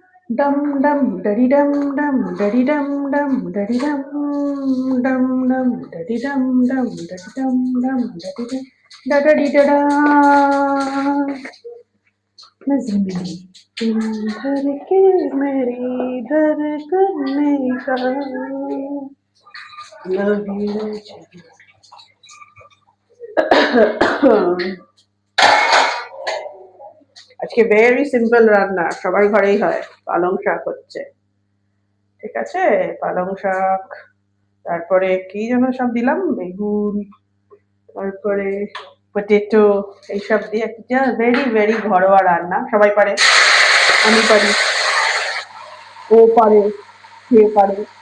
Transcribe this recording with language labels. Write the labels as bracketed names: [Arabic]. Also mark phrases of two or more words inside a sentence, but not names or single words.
[Hindi] Dum dum daddy dum dum daddy dum dum daddy dum dum dum daddy dum dum daddy dum dum daddy dum da da di da da नज़्मी तुम भर के मेरी धड़कन का [English] love you [Bangla] আজকে [English] very simple [Bangla] রান্না সবার ঘরেই হয় পালং শাক হচ্ছে ঠিক আছে পালং শাক তারপরে কি যেন সব দিলাম বেগুন তারপরে পটেটো এইসব দিয়ে একটা [English] very very [Bangla] ঘরোয়া রান্না সবাই পারে আমি পারি ও পারে সে পারে